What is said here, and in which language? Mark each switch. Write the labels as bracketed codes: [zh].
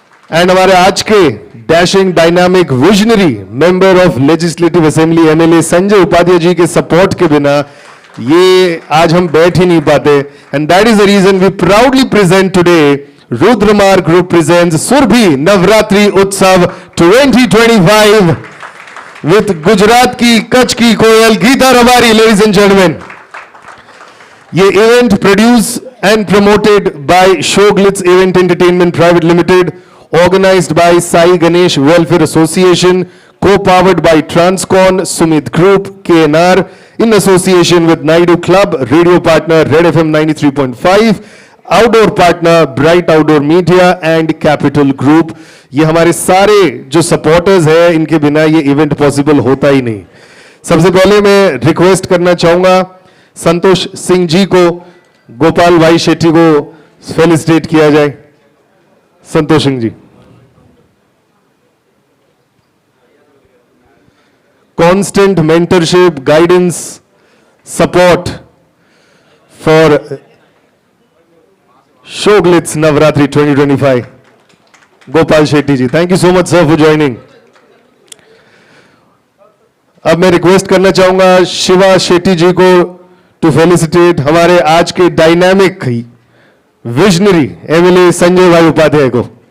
[hi] And हमारे आज के dashing dynamic visionary member of legislative assembly MLA Sanjay Upadhyay ji के सपोर्ट के बिना ये आज हम बैठ ही नहीं पाते। [en] and that is the reason we proudly present today Rudramarg group presents Surabhi Navratri उत्सव 2025 with Gujarat [hi] की कच्छ की कोयल [en] Geeta Rabari. Ladies and gentleman, ये event produce and promoted by Shoglitz event entertainment private limited, organized by Sai Ganesh Welfare Association, co-powered by Transcon, Sumit Group, KNR, in association with Naidu Club, radio partner Red FM 93.5, outdoor partner Bright Outdoor Media and Capital Group. [hi] ये हमारे सारे जो supporters हैं, इनके बिना ये event possible होता ही नहीं। सबसे पहले मैं रिक्वेस्ट करना चाहूंगा संतोष सिंह जी को, गोपाल भाई शेट्टी को फेलिसिटेट किया जाए। [en] Santosh Singh ji, constant mentorship, guidance, support for Shoglitz Navratri 2025. Gopal Shetty ji, thank you so much sir for joining. [hi] अब मैं रिक्वेस्ट करना चाहूंगा शिवा शेट्टी जी को [en] to felicitate [hi] हमारे आज के डायनामिक विजनरी एमएलए संजय भाई उपाध्याय को।